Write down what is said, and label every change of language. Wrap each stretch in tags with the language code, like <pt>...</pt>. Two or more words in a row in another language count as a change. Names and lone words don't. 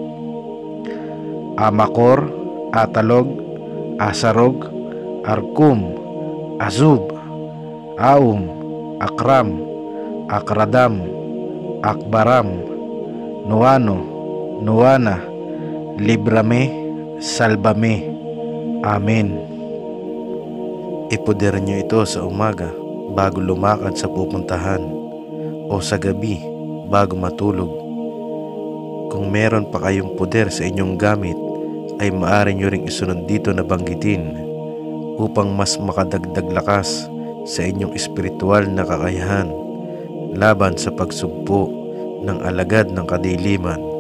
<la>Amacor, Atalog, Asarog, Arkum, Azub, Aum, Akram, Akradam, Akbaram, Nuano, Nuana, Librame, Salbame. Amen.</la> <tl>Ipoder niyo ito sa umaga bago lumakad sa pupuntahan o sa gabi bago matulog. Kung meron pa kayong poder sa inyong gamit, ay maaari nyo ring isunod dito na banggitin upang mas makadagdag lakas sa inyong espiritual na kakayahan laban sa pagsugpo ng alagad ng kadiliman.</tl>